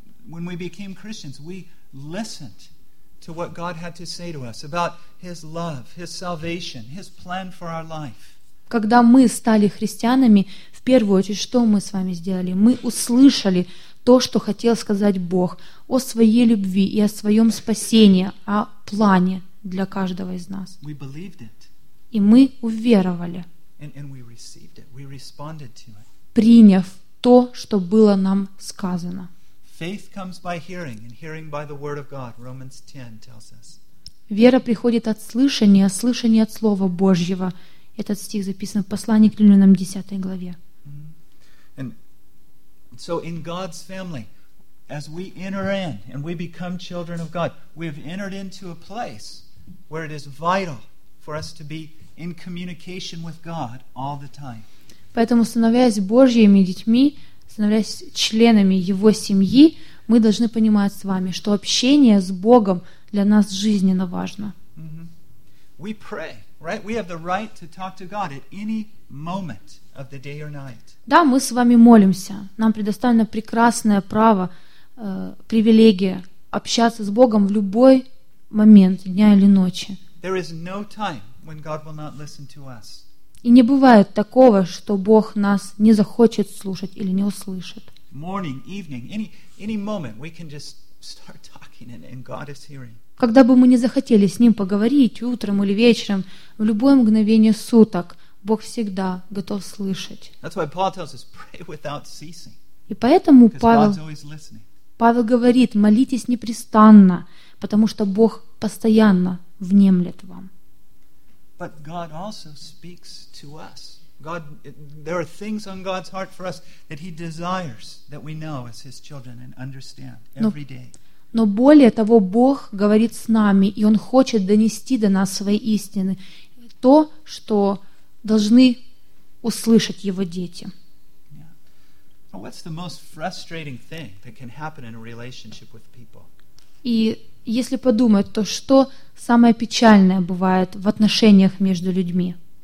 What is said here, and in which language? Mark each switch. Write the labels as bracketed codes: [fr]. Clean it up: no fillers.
[en] When we became Christians, we listened to what God had to say to us about His love, His salvation, His plan for our life. [ru] Когда мы стали христианами, в первую очередь, что мы с вами сделали? Мы услышали то, что хотел сказать Бог о своей любви и о своем спасении, о плане для каждого из нас. [en] We believed it. [ru] И мы уверовали. [en] And we received it. We responded to it. [ru] Приняв то, что было нам сказано. [en] Faith comes by hearing, and hearing by the word of God. Romans 10 tells us. [ru] Вера приходит от слышания, слышание от Слова Божьего. Этот стих записан в послании к Римлянам 10 главе. [en] And so in God's family, as we enter in and we become children of God, we have entered into a place where it is vital for us to be in communication with God all the time. [ru] Поэтому, становясь Божьими детьми, становясь членами Его семьи, мы должны понимать с вами, что общение с Богом для нас жизненно важно. [en] We pray, right? We have the right to talk to God at any moment of the day or night. [ru] Да, мы с вами молимся. Нам предоставлено прекрасное право, привилегия общаться с Богом в любой момент дня или ночи. [en] There is no time when God will not listen to us. [ru] И не бывает такого, что Бог нас не захочет слушать или не услышит. [en] Morning, evening, any moment we can just start talking and God is hearing. [ru] Когда бы мы ни захотели с Ним поговорить, утром или вечером, в любое мгновение суток, Бог всегда готов слышать. [en] That's why Paul tells us, pray without ceasing. [ru] И поэтому Павел говорит, молитесь непрестанно, потому что Бог постоянно внемлет вам. [en] But God also speaks to us. God, there are things on God's heart for us that He desires that we know as His children and understand every day. [ru] Но более того, Бог говорит с нами, и Он хочет донести до нас свои истины, то, что должны услышать Его дети. [en] Yeah. What's the most frustrating thing that can happen in a relationship with people? [ru] И если подумать, то что самое печальное бывает в отношениях между людьми?